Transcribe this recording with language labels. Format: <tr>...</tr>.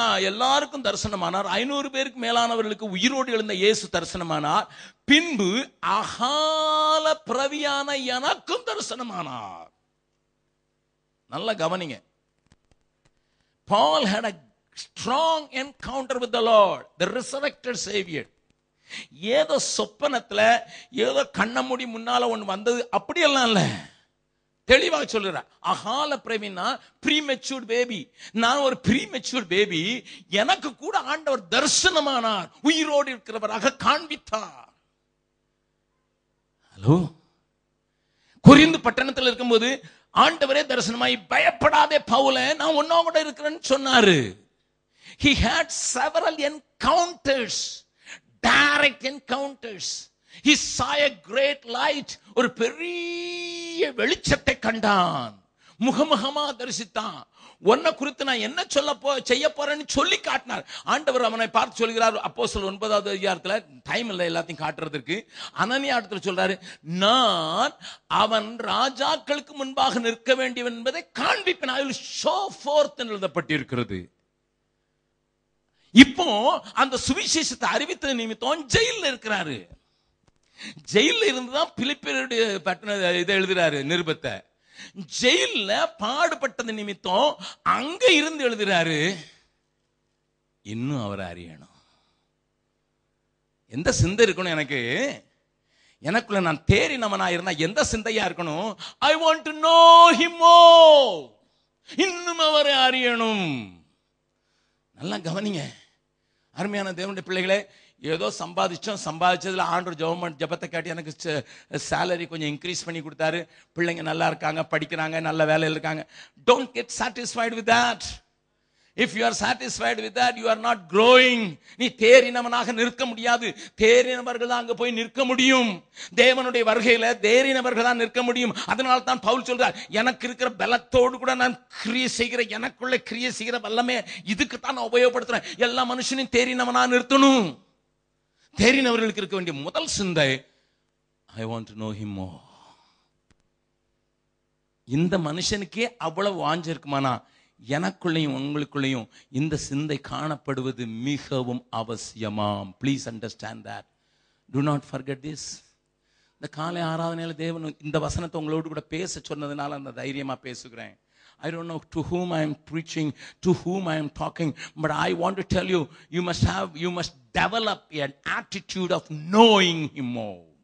<ta>எல்லாருக்கும் தரிசனமானார். 500 பேருக்கு மேலானவர்களுக்கு உயிரோடு எழுந்த இயேசு தரிசனமானார். பின்பு அகால பிரவியான எனக்கும் தரிசனமானார். நல்ல கவனிங்க.</ta> <en>Paul had a strong encounter with the Lord, the resurrected Savior.</en> <ta>ஏதோ சொப்பனத்துல ஏதோ கண்ண மூடி முன்னால ஒண்ணு வந்தது அப்படியெல்லாம் இல்ல. தெளிவாக சொல்லுற. அகால பிரவினா ப்ரீமெச்சூர் பேபி. நான் ஒரு ப்ரீமெச்சூர் பேபி. எனக்கு கூட ஆண்டவர் தரிசனமானார், உயிரோடு இருக்கிறவராக காண்பித்தார். ஹலோ, கொரிந்து பட்டணத்தில் இருக்கும்போது ஆண்டவரே தரிசனமாய் பயப்படாதே பவுல, நான் உன்னோட கூட இருக்கிறேன்னு சொன்னாரு.</ta> <en>He had several encounters, direct encounters. He saw a great light.</en> <ta>ஒரு பெரிய வெளிச்சத்தை கண்டான், முகமுகமா தரிசித்தான். உன்னை குறித்து நான் என்ன செய்ய போறேன்னு சொல்லி காட்டினார். ஆண்டவர் அவனை பார்த்து சொல்கிறார், அப்போஸ்தலர் 9வது அதிகாரத்துல, டைம் இல்லை எல்லாத்தையும் காட்டுறதுக்கு, அனனியா இடத்துல சொல்றாரு, நான் அவன் ராஜாக்களுக்கு முன்பாக நிற்க வேண்டியவன் என்பதை காண்பிப்பேன்.</ta> <en>I will show forth</en> <ta>என்று எழுதப்பட்டிருக்கிறது. இப்போ அந்த சுவிசேஷத்தை அறிவித்த நிமித்தம் ஜெயில இருக்கிறாரு. ஜெயில இருந்துதான் பிலிப்பியருடைய இதை எழுதுறாரு, நிருபத்தை. ஜெயில பாடுபட்டது நிமித்தம் அங்க இருந்து எழுதுறாரு. இன்னும் அவரை அறியணும். எந்த சிந்தை இருக்கணும் எனக்கு? எனக்குள்ள நான் தேறினவனா இருந்தா எந்த சிந்தையா இருக்கணும்?</ta> <en>I want to know him more.</en> <ta>இன்னும் அவரை அறியணும். நல்லா கவனிங்க அருமையான தேவனுடைய பிள்ளைகளே. ஏதோ சம்பாதிச்சதுல ஆண்டவர் ஜெபத்தை காட்டி எனக்கு சேலரி கொஞ்சம் இன்க்ரீஸ் பண்ணி கொடுத்தாரு, பிள்ளைங்க நல்லா இருக்காங்க, படிக்கிறாங்க, நல்ல வேலையில் இருக்காங்க.</ta> <en>Don't get satisfied with that. If you are satisfied with that, you are not growing.</en> <ta>நீ தேறினவனாக நிற்க முடியாது. தேறினவர்கள் தான் அங்க போய் நிற்க முடியும். தேவனுடைய வருகையில தேறினவர்கள் தான் நிற்க முடியும். அதனால தான் பவுல் சொல்றார், எனக்கு இருக்கிற பலத்தோடு கூட நான் கிரியை செய்கிற, எனக்குள்ள கிரியை செய்கிற வல்லமே இதுக்கு தான் நான் உபயோகப்படுத்துறேன். எல்லா மனுஷனையும் தேறினவனா நிறுத்தணும். தேறினவர்களுக்கு இருக்க வேண்டிய முதல் சிந்தை,</ta> <en>I want to know him more.</en> <ta>இந்த மனுஷனுக்கே அவ்வளவு வாஞ்சை இருக்குமானா, எனக்குள்ளையும் உங்களுக்குள்ளையும் இந்த சிந்தை காணப்படுவது மிகவும் அவசியமாம்.</ta> <en>Please understand that. Do not forget this.</en> <ta>இந்த காலை ஆராதனையில தேவன் இந்த வசனத்தை உங்களோடு கூட பேச சொன்னதுனால அந்த தைரியமா பேசுகிறேன்.</ta> <en>I don't know to whom I am preaching, to whom I am talking, but I want to tell you, you must develop an attitude of knowing him more.</en>